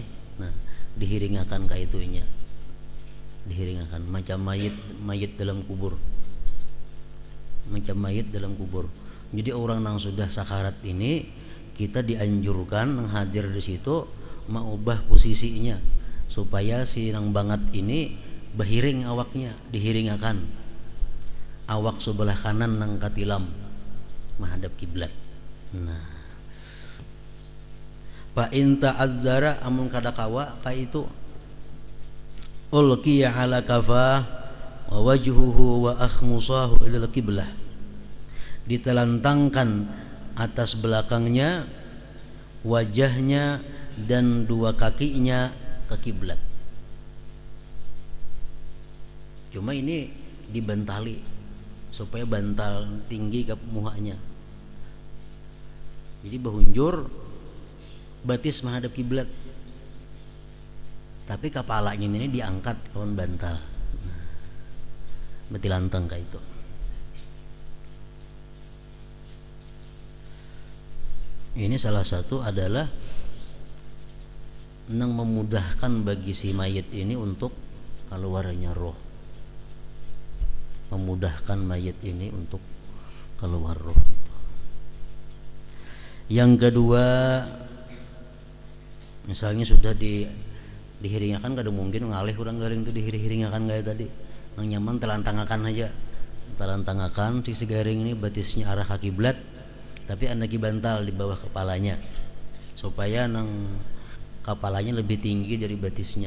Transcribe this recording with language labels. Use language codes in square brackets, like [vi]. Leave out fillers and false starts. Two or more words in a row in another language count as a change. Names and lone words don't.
[bjn] Nah, dihiringakan ke itunya, dihiringakan macam mayit dalam kubur, Jadi orang yang sudah sakarat ini kita dianjurkan hadir di situ, mengubah posisinya supaya si nang banget ini berhiring awaknya, dihiringakan awak sebelah kanan nang katilam menghadap kiblat. Nah, [ar] fa in ta'azzara, [bjn] amun kada kawa ka itu [ar] ulqiya ala kafah wa wajhuhu wa akhmusahu ila qiblah, [ms] ditelantangkan atas belakangnya, wajahnya dan dua kakinya ke kiblat. [bjn] Cuma ini dibentali supaya bantal tinggi ke muhanya. Jadi bahunjur batis menghadap kiblat, tapi kepalanya ini diangkat kawan bantal. Beti lantang kayak itu. Ini salah satu adalah nang memudahkan bagi si mayit ini untuk keluarnya roh, memudahkan mayit ini untuk keluar roh. Yang kedua, misalnya sudah dihiringakan, kada mungkin ngalih orang garing itu dihiringakan kayak tadi. Nang nyaman telantangakan aja, telantangakan si garing ini batisnya arah ke kiblat, tapi anak bantal di bawah kepalanya supaya nang kepalanya lebih tinggi dari batisnya.